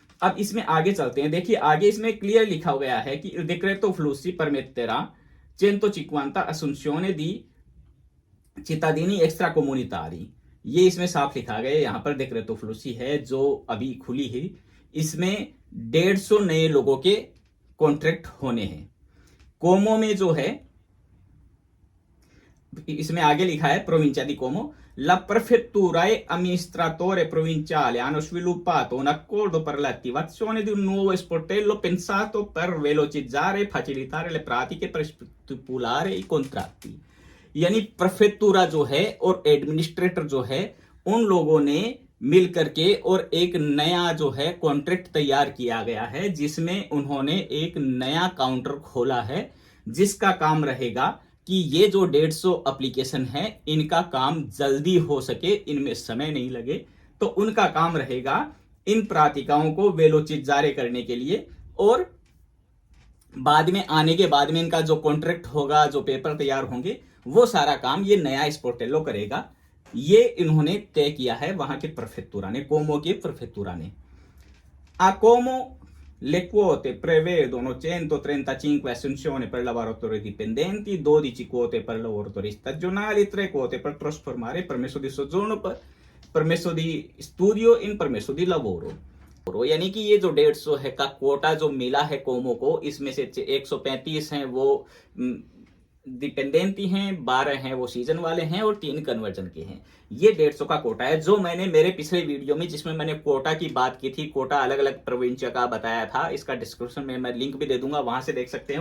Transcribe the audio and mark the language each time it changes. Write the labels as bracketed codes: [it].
[hi] अब इसमें आगे चलते हैं। देखिए आगे इसमें क्लियर लिखा गया है कि [it] decreto flussi permetterà 150 assunzioni di चितादीनी एक्स्ट्रा कोम्युनितारी। [hi] ये इसमें साफ लिखा गया, यहां पर decreto flussi है जो अभी खुली है, इसमें 150 नए लोगों के कॉन्ट्रैक्ट होने हैं। कोमो में जो है, इसमें आगे लिखा है [it] प्रोविncia di Como, la prefettura e amministratore provinciale hanno sviluppato un accordo per l'attivazione di un nuovo sportello pensato per velocizzare e facilitare le pratiche per stipulare i contratti। [hi] यानी प्रेफेक्टूरा जो है और एडमिनिस्ट्रेटर जो है, उन लोगों ने मिल करके और एक नया जो है कॉन्ट्रैक्ट तैयार किया गया है, जिसमें उन्होंने एक नया काउंटर खोला है, जिसका काम रहेगा कि ये जो 150 एप्लीकेशन है इनका काम जल्दी हो सके, इनमें समय नहीं लगे। तो उनका काम रहेगा इन प्रातिकाओं को वेलोचित जारी करने के लिए और बाद में आने के बाद में इनका जो कॉन्ट्रैक्ट होगा, जो पेपर तैयार होंगे, वो सारा काम ये नया स्पोर्टेलो करेगा। ये इन्होंने तय किया है वहां के प्रेफेक्टूरा ने, कोमो के प्रेफेक्टूरा ने। [it] A Como le quote prevedono 135 assunzioni per lavoratori dipendenti, 12 quote per lavoratori stagionali, 3 quote per trasformare permesso di soggiorno, permesso di studio in permesso di lavoro। [hi] यानी कि ये जो 150 है का कोटा जो मिला है कोमो को, इसमें से 135 हैं वो डिपेंडेंटी हैं, 12 हैं वो सीजन वाले हैं और 3 कन्वर्जन के हैं। ये 150 का कोटा है, जो मैंने मेरे पिछले वीडियो में जिसमें मैंने कोटा की बात की थी, कोटा अलग अलग प्रोविंस का बताया था, इसका डिस्क्रिप्शन में मैं लिंक भी दे दूंगा, वहां से देख सकते हैं।